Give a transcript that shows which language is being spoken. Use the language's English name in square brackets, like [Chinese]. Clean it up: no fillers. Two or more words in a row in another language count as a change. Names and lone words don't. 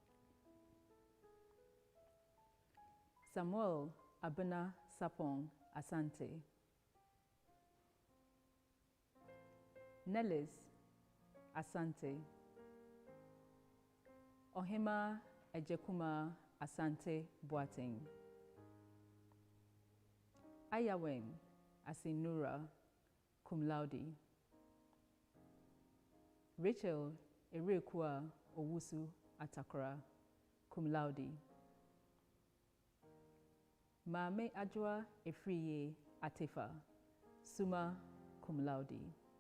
[English] Samuel Abena Sapong Asante. Nellis Asante. Ohima Ejekuma Asante Boateng. Ayawen Asinura [Latin] cum laude. [English] Rachel Erekua Owusu Atakora [Latin] cum laude. [English] Maame Ajwa Efriye Atefa [Latin] summa cum laude.